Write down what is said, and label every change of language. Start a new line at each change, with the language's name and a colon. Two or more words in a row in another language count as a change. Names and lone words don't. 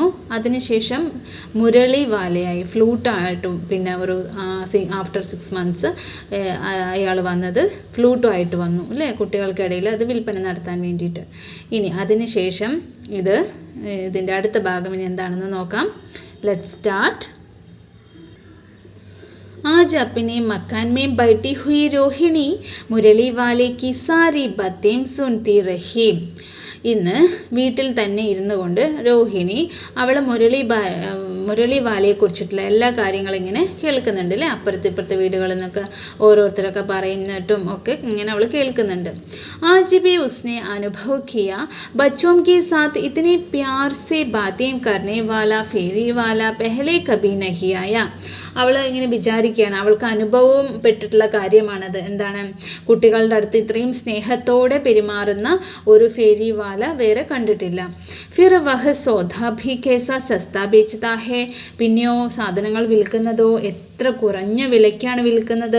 Malayalam: അതിനുശേഷം മുരളി വാലയായി, ഫ്ലൂട്ടായിട്ടും, പിന്നെ ഒരു
English: after 6 months
Malayalam: അയാൾ വന്നത് ഫ്ലൂട്ടുമായിട്ട് വന്നു അല്ലേ, കുട്ടികൾക്കിടയിൽ അത് വിൽപ്പന നടത്താൻ വേണ്ടിയിട്ട്. ഇനി അതിനുശേഷം ഇതിൻ്റെ അടുത്ത ഭാഗം ഇനി എന്താണെന്ന് നോക്കാം.
English: let's start.
Hindi: आज अपने मकान में बैठी हुई रोहिणी मुरली वाले की सारी बातें सुनती रही.
Malayalam: ഇന്ന് വീട്ടിൽ തന്നെ ഇരുന്നു കൊണ്ട് രോഹിണി അവൾ മുരളി വാലയെക്കുറിച്ചിട്ടുള്ള എല്ലാ കാര്യങ്ങളും ഇങ്ങനെ കേൾക്കുന്നുണ്ട് അല്ലേ. അപ്പുറത്തെ വീടുകളിൽ നിന്നൊക്കെ ഓരോരുത്തരൊക്കെ പറയുന്നിട്ടും ഒക്കെ ഇങ്ങനെ അവൾ കേൾക്കുന്നുണ്ട്.
Hindi: आज भी उसने अनुभव किया बच्चों के साथ इतने प्यार से बातें करने वाला फेरी वाला पहले कभी नहीं आया.
Malayalam: അവൾ ഇങ്ങനെ വിചാരിക്കുകയാണ്, അവൾക്ക് അനുഭവം പെട്ടിട്ടുള്ള കാര്യമാണത്. എന്താണ്, കുട്ടികളുടെ അടുത്ത് ഇത്രയും സ്നേഹത്തോടെ പെരുമാറുന്ന ഒരു
Hindi: फेरी वाला
Malayalam: വേറെ കണ്ടിട്ടില്ല.
Hindi: फिर वह सौदा भी कैसा सस्ता बेचता है.
Malayalam: പിന്നെയോ സാധനങ്ങൾ വിൽക്കുന്നതോ എത്ര കുറഞ്ഞ വിലയ്ക്കാണ് വിൽക്കുന്നത്.